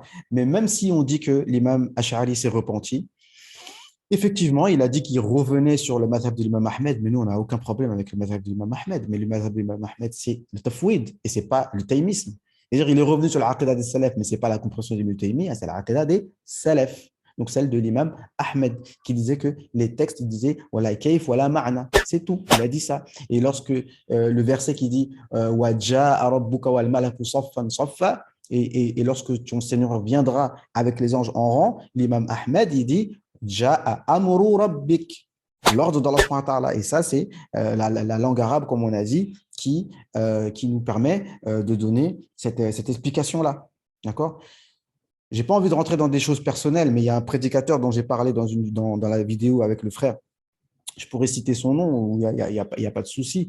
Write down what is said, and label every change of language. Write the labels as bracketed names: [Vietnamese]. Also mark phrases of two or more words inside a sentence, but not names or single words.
[French] Mais même si on dit que l'imam Ash'ari s'est repenti, effectivement, il a dit qu'il revenait sur le madhab de l'imam Ahmed, mais nous, on n'a aucun problème avec le madhab de l'imam Ahmed. Mais le madhab de l'imam Ahmed, c'est le tafwid, et ce n'est pas le taymisme. C'est-à-dire, il est revenu sur l'aqida des salaf, mais ce n'est pas la compréhension du Taymi, c'est l'aqida des salaf. Donc celle de l'imam Ahmed, qui disait que les textes, il disait [Arabic] ولا كيف ولا معنى, [French] c'est tout, il a dit ça. Et lorsque le verset qui dit [Arabic] وجاء ربك والملك صفا صفا, [French] et lorsque ton Seigneur viendra avec les anges en rang, l'imam Ahmed, il dit [Arabic] جاء أمر ربك, [French] l'ordre d'Allah [Arabic] سبحانه وتعالى. [French] Et ça, c'est la langue arabe, comme on a dit, qui nous permet de donner cette explication-là. D'accord? Je n'ai pas envie de rentrer dans des choses personnelles, mais il y a un prédicateur dont j'ai parlé dans la vidéo avec le frère. Je pourrais citer son nom, il n'y a pas de souci.